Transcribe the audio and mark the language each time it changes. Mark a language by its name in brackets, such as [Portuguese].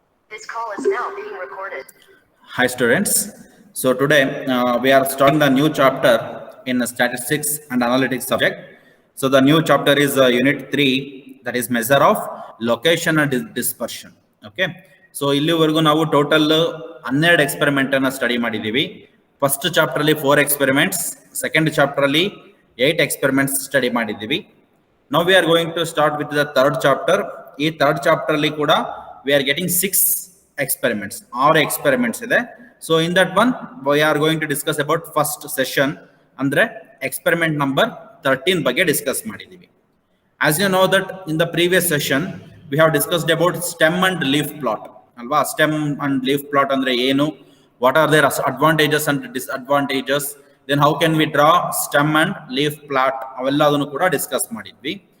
[English] This call is now being recorded. Hi students. So today we are starting the new chapter in statistics and analytics subject. So the new chapter is UNIT-03, that is measure of location and dispersion. Okay. [Kannada] So ಇಲ್ಲಿವರೆಗೂ ನಾವು total 12 experiment ಅನ್ನು study ಮಾಡಿದ್ದೀವಿ. First chapter ಅಲ್ಲಿ 4 experiments, second chapter ಅಲ್ಲಿ 8 experiments study ಮಾಡಿದ್ದೀವಿ. [English] Now we are going to start with the third chapter. [Kannada] ಈ third chapter ಅಲ್ಲಿ ಕೂಡ [English] we are getting 6 experiments, 6 experiments [Kannada] ಇದೆ. [English] So in that one we are going to discuss about first session, [Kannada] ಅಂದ್ರೆ [English] experiment number 13 [Kannada] ಬಗ್ಗೆ discuss ಮಾಡಿದ್ದೀವಿ. [English] As you know that in the previous session we have discussed about stem and leaf plot ಅಲ್ವಾ. stem and leaf plot [Kannada] ಅಂದ್ರೆ ಏನು, [English] what are their advantages and disadvantages, then how can we draw stem and leaf plot, [Kannada] ಅವೆಲ್ಲದನ್ನು ಕೂಡ discuss ಮಾಡಿದ್ವಿ.